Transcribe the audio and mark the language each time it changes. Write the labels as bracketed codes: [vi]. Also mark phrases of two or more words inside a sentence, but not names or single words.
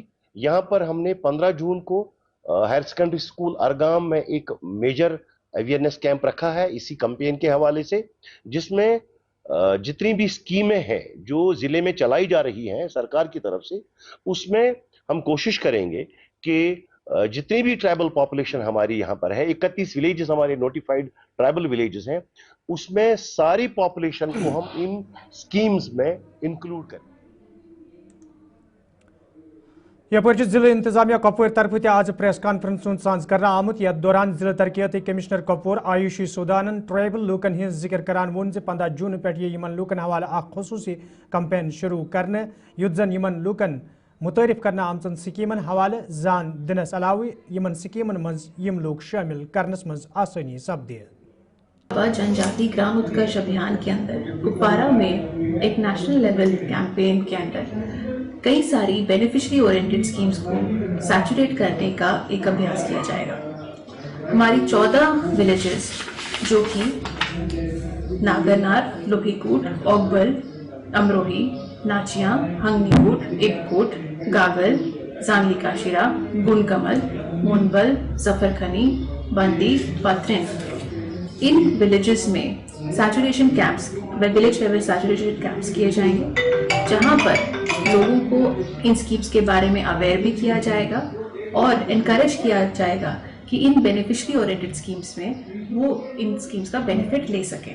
[hi] यहाँ पर हमने 15 जून को हायर सेकेंडरी स्कूल अरगाम में एक [en] major awareness camp [hi] रखा है इसी कैंपेन के हवाले से, जिसमें जितनी भी स्कीमें हैं जो जिले में चलाई जा रही हैं सरकार की तरफ से, उसमें हम कोशिश करेंगे कि जितनी भी [en] tribal population [hi] हमारी यहाँ पर है, 31 विलेजेस हमारे [en] notified tribal villages [hi] हैं, उसमें सारी पॉपुलेशन को हम इन स्कीम्स में इंक्लूड करें। [ks] यपर जिले इंतजामिया कपवर तरफ आज [en] press conference [ks] साज करना आमुत यथ दौरान जिले तरक्याती कमिश्नर कपवर आयुषी सुदानन ट्राइबल लूकन हज जिक्र करान वोन 15 जून पे यमन लूकन हवाले खसूसी कैंपेन शुरू करने युत जन यमन लूकन मुतारिफ करना आमचन स्कीमन हवाले जान दिनस अलावा यमन स्कीमन मज यम लोग शामिल करनस मज आसानी सपदे। [hi] जनजाति ग्राम उत्कर्ष अभियान के अंदर कुपवारा में एक [en] national level campaign [hi] के अंदर कई सारी [en] beneficiary oriented schemes [hi] को सैचुरेट करने का एक अभ्यास किया जाएगा। हमारी 14 विलेजेस जो कि नागरनार, लोहीकूट, ओगबल, अमरोही, नाचिया, हंगनीकूट, इबकूट, गागल, जांगली काशिरा, गुनकमल, मुनबल, जफरखनी, बंदी, पत्रिन, इन विलेजेस में [en] saturation camps, village level saturation camps [hi] किए जाएंगे, जहां पर लोगों को इन स्कीम्स के बारे में अवेयर भी किया जाएगा और इनकरेज किया जाएगा कि इन [en] beneficiary oriented schemes [hi] में वो इन स्कीम्स का बेनिफिट ले सकें।